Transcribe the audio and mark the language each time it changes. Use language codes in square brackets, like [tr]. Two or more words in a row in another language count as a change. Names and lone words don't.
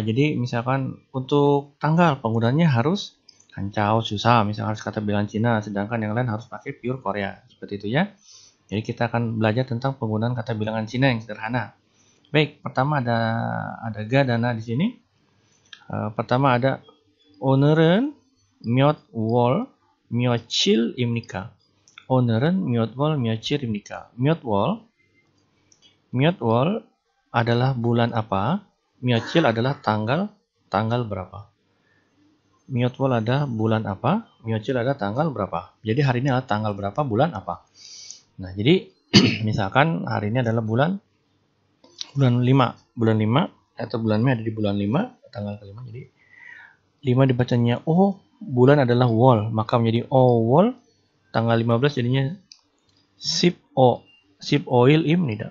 [id] Jadi misalkan untuk tanggal penggunaannya harus hancau susah, misalkan harus kata bilangan Cina, sedangkan yang lain harus pakai [en] pure Korea. [id] Seperti itu ya. Jadi kita akan belajar tentang penggunaan kata bilangan Cina yang sederhana. Baik, pertama ada ga dan na di sini. Pertama ada [ko] 오늘은 몇 월 며칠입니까? 오늘은 몇 월 며칠입니까? 몇 월 [id] adalah bulan apa? 며칠 adalah tanggal berapa? [ko] 몇 월 [id] adalah bulan apa? 며칠 adalah tanggal berapa? Jadi hari ini adalah tanggal berapa, bulan apa? Nah, jadi misalkan hari ini adalah bulan 5 atau bulan Mei ada di bulan 5, tanggal ke-5, jadi 5 dibacanya oh, bulan adalah wol, maka menjadi wol, tanggal 15 jadinya [ko] 십오일 입니다.